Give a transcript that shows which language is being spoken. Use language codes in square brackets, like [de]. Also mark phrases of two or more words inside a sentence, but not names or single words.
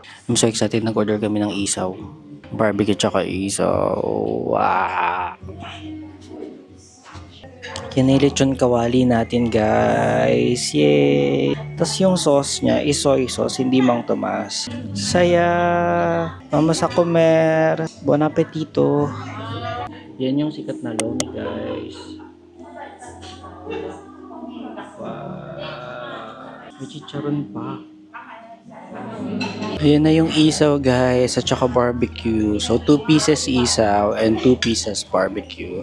[en] I'm so excited. [tl] Nag-order kami ng isaw. Barbecue tsaka isaw. Wow! Kinilit yung kawali natin, guys. Yay! Tapos yung sauce niya is [en] soy sauce, [tl] hindi Mang Tomas. Saya! [es] Vamos a comer! [it] Bon appetito! [tl] Yan yung sikat na lomi, guys. Wow! May chicharon pa. Ayan na yung isaw, guys, at saka barbecue. [en] So, 2 pieces isaw and 2 pieces barbecue.